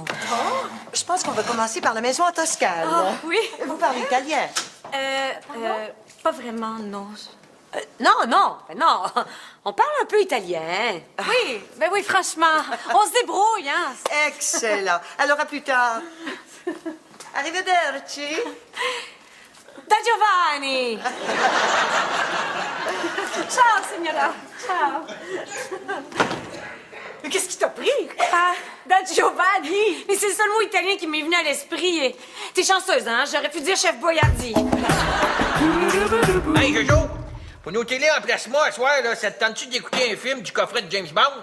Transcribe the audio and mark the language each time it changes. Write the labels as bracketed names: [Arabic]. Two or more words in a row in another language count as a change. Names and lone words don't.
[French] Je pense qu'on va commencer par la maison en Toscane. Oh, oui. Vous parlez italien? Pas vraiment, non. Non. On parle un peu italien. Oui, ben oui, franchement. On se débrouille, hein? Excellent. Alors, à plus tard. [Italian] Arrivederci. Da Giovanni! Ciao, signora. Ciao. [French] Mais qu'est-ce qui t'a pris? Ah, da Giovanni! Mais c'est le seul mot italien qui m'est venu à l'esprit. T'es chanceuse, hein? J'aurais pu dire chef Boyardi. Hey, Jojo! Pour nos télés en plasma, ce soir, là, ça te tente-tu d'écouter un film du coffret de James Bond?